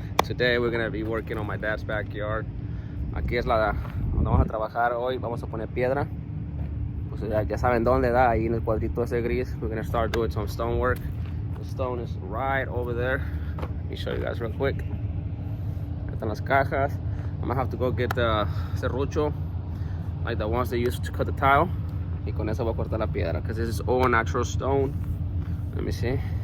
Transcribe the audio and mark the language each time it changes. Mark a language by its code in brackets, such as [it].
[en] Today we're gonna be working on my dad's backyard. [es] Aquí es donde vamos a trabajar hoy. Vamos a poner piedra. Pues ya saben dónde da, ahí en el cuadrito ese gris. [en] We're gonna start doing some stone work. The stone is right over there. Let me show you guys real quick. [es] Están las cajas. [en] I'm gonna have to go get the serrucho, like the ones they used to cut the tile. [es] Y con eso voy a cortar la piedra, [en] because this is all natural stone. Let me see.